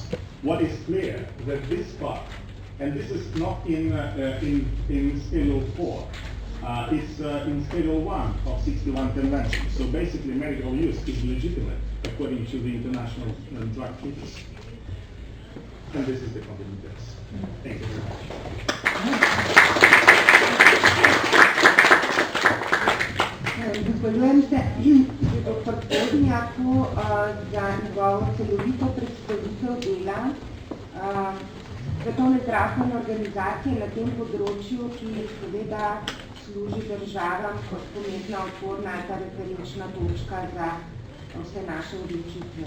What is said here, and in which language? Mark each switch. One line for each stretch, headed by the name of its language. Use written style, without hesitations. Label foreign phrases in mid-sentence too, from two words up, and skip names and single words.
English: What is clear that this part, and this is not in Schedule 4, it's in Schedule 1 of 61 Convention. So basically medical use is legitimate according to the international drug treaties. And this is the complementary. Thank you very much.
Slovenian: Zahvaljujem se. dr. Podnjaku za njegovo celovito predstavitev dela svetovne zdravstvene organizacije na tem področju, ki seveda služi državam kot pomembna oporna ali pa referenčna točka za vse naše odločitve.